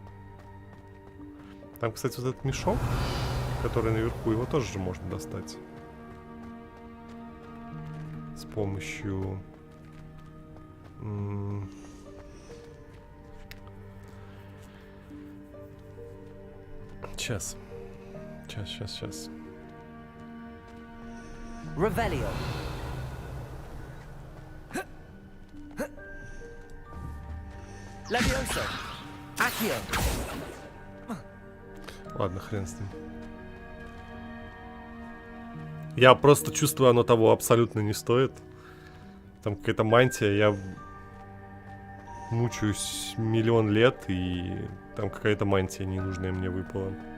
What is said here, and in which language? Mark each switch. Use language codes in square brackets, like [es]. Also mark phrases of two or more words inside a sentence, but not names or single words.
[ru] Там, кстати, вот этот мешок, который наверху, его тоже же можно достать. С помощью... Сейчас. Сейчас. Revelio. Leviosa. Accio. Ладно, хрен с ним. Я просто чувствую, оно того абсолютно не стоит. Там какая-то мантия, я мучаюсь миллион лет, и там какая-то мантия ненужная мне выпала.